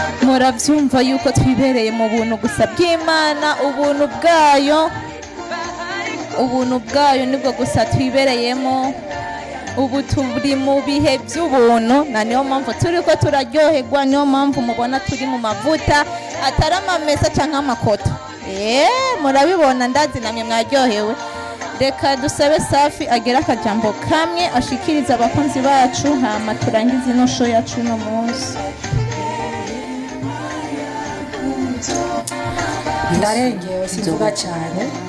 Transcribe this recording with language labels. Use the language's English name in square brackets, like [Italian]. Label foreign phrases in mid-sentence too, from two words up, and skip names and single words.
[Rundi] murabyumva yuko twibereye mu buntu gusa bw'Imana, ubuntu bwayo nibwo gusa twibereyemo. Ubu turi mu bihe by'ubuntu, na niyo mpamvu turi ko turaryoherwa, niyo mpamvu mubona turi mu mavuta atari amamesa cyangwa amakoto. Murabibona, ndazi namwe mwaryohewe. Reka dusabe Safi agera akajambo kamwe ashikiriza abakunzi bacu, hama turangize ino show yacu uno munsi. ndarengewe sinvuga cyane